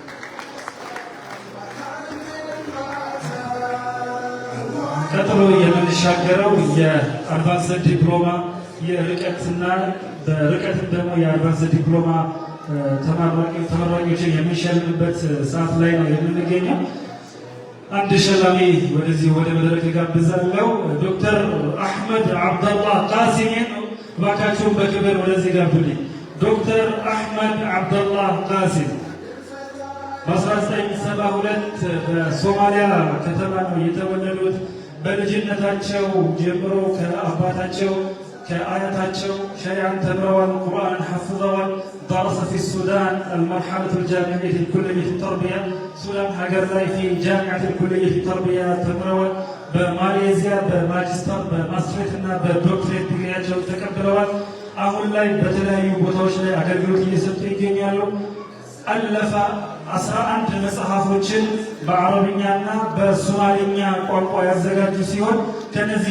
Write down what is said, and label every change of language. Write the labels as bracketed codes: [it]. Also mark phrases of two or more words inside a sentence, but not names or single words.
[am] ቀጥሎ የምንሻገረው የአድቫንስድ ዲፕሎማ የርቀትና በርቀትም ደግሞ የአድቫንስድ ዲፕሎማ ተመራቂዎችን የምንሸልምበት ሰዓት ላይ ነው የምንገኘው። አንድ ሸላሚ ወደዚህ ወደ መድረክ ጋብዛለሁ። ዶክተር አህመድ አብደላህ ቃሲምን እባካችሁን በክብር ወደዚህ ጋብዙልኝ። ዶክተር አህመድ አብደላህ ቃሲም በ1972 በሶማሊያ ከተማ ነው የተወለዱት። በልጅነታቸው ጀምሮ ከአባታቸው ከአያታቸው ሸሪዓን ተምረዋል፣ ቁርአንን ሐፍዘዋል። [ar] درس في السودان المرحلة الجامعية الكلية التربية سودان [am] ሀገር ላይ [ar] في جامعة الكلية التربية [am] ተምረዋል። በማሌዚያ በማጅስተር በማስትሬት እና በዶክትሬት ዲግሪያቸው ተቀብለዋል። አሁን ላይ በተለያዩ ቦታዎች ላይ አገልግሎት እየሰጡ ይገኛሉ። አለፈ 11 መጽሐፎችን በአረብኛና በሶማሊኛ ቋንቋ ያዘጋጁ ሲሆን ከነዚህ